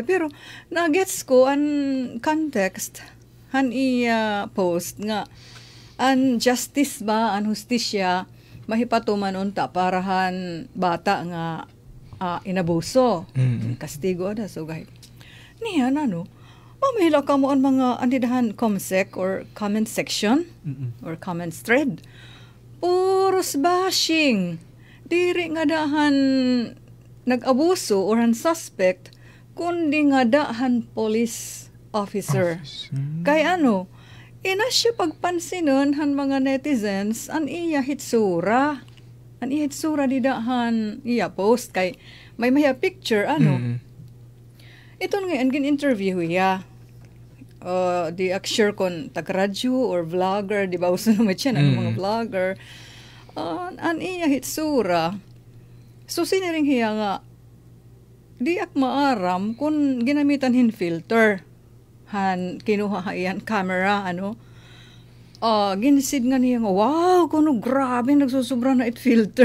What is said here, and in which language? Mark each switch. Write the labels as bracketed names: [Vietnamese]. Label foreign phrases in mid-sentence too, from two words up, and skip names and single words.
[Waray] Pero, na-gets ko ang context, han iya post nga, an justice ba, an hustisya, mahipatuman unta parahan bata nga inabuso. Kastigo ada, so gahit. Niya na, no? Mamahila ka mo ang mga andidahan comsec or [English] comment section [Waray] or [English] comments thread. [Waray] Puros bashing. Diri nga dahan nag-abuso or han suspect kundi nga dahan police officer. Kay ano, ina siya pagpansinon han mga netizens an iya hitsura. An iya hitsura di dahan iya post kay may picture ano. Ito nga, ang gin-interview ya. Di sure kon tag-radyo or vlogger, di ba? Uso naman siya ng mga vlogger. An iya hitsura. So, siniring hiya nga, di ak maaram kung ginamitan hin filter. Han, kinuha iyan camera, ano. Ginisid nga niya nga, wow, kuno grabe, nagsusubra na it filter.